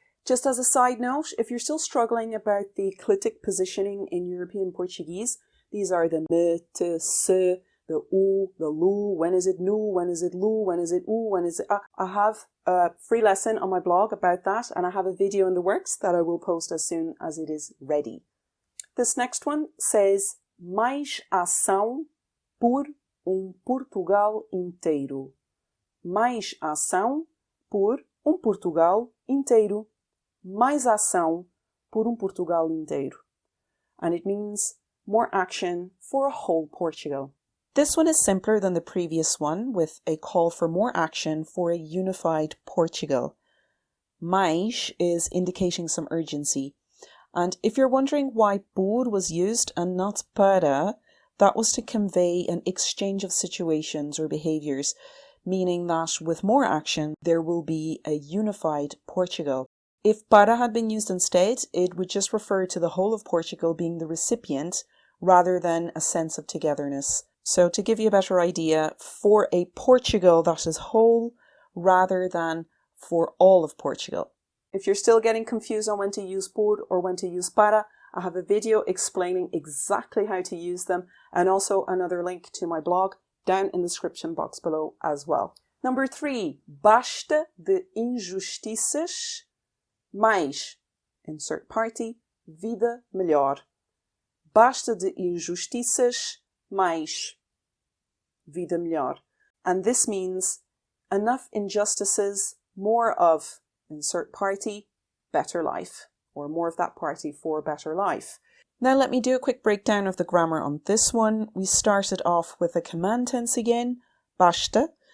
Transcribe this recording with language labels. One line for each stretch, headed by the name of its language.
English: Just as a side note, if you're still struggling about the clitic positioning in European Portuguese, these are the me, te, se, the u, the lu, when is it nu, when is it lu, when is it u, when is it a. I have a free lesson on my blog about that, and I have a video in the works that I will post as soon as it is ready. This next one says,
Portuguese: mais ação por Portugal inteiro. Mais ação por Portugal inteiro. Mais ação por Portugal inteiro.
English: And it means more action for a whole Portugal. This one is simpler than the previous one, with a call for more action for a unified Portugal. Mais is indicating some urgency. And if you're wondering why por was used and not para, that was to convey an exchange of situations or behaviours, meaning that with more action, there will be a unified Portugal. If para had been used instead, it would just refer to the whole of Portugal being the recipient rather than a sense of togetherness. So to give you a better idea, for a Portugal that is whole rather than for all of Portugal. If you're still getting confused on when to use por or when to use para, I have a video explaining exactly how to use them and also another link to my blog down in the description box below as well. Number 3,
Portuguese: basta de injustiças, mais,
English: insert party,
Portuguese: vida melhor. Basta de injustiças, mais, vida melhor.
English: And this means enough injustices, more of, insert party, better life. Or more of that party for better life. Now let me do a quick breakdown of the grammar on this one. We started off with a command tense again, basta.